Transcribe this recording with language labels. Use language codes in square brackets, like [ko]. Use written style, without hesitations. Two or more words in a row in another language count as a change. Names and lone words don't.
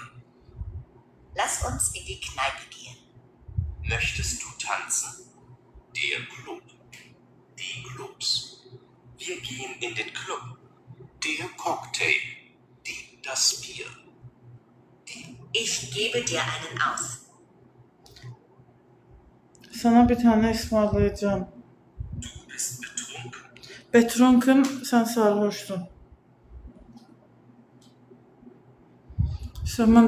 [de] Lass uns in die Kneipe gehen. Möchtest du tanzen? Der Club. Die Clubs. Wir gehen in den Club. Der Cocktail. Das Bier. Ich gebe dir einen aus. [tr] Sana bir tane ısmarlayacağım. [de] Du bist betrunken. Betrunken, [tr] sen sarhoştun. Sen